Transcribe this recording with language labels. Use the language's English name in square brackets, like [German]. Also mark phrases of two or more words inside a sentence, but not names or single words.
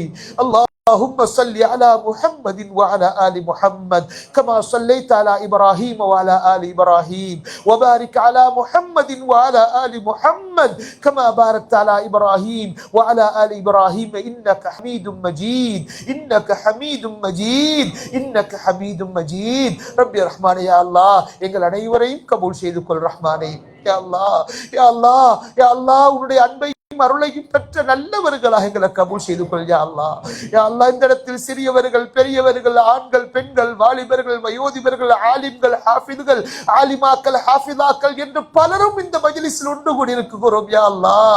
[Arabic] اللهم صل على محمد وعلى آل محمد كما صليت على إبراهيم وعلى آل إبراهيم وبارك على محمد وعلى آل محمد كما باركت على إبراهيم وعلى آل إبراهيم إنك حميد مجيد، إنك حميد مجيد، إنك حميد مجيد. ربي الرحمن يا الله [Tamil] எங்கள் அனைவரையும் கபூல் செய்து கொள் ரஹ்மானே. [Arabic] يا الله، يا الله، يا الله [Tamil] உன்னுடைய அன்பை அருளையும் பெற்ற நல்லவர்களாக எங்களை கபூல் செய்து கொள் [Arabic] يا الله. يا الله [Tamil] இந்த இடத்தில் சிறியவர்கள், பெரியவர்கள், ஆண்கள், பெண்கள், வாலிபர்கள், வயோதிபர்கள், ஆலிம்கள், ஹாஃபிதுகள், ஆலிமாக்கள், ஹாஃபிதாக்கள் என்று பலரும் இந்த மஜ்லிஸில் ஒன்று கூடி இருக்கிறோம் [Arabic] يا الله.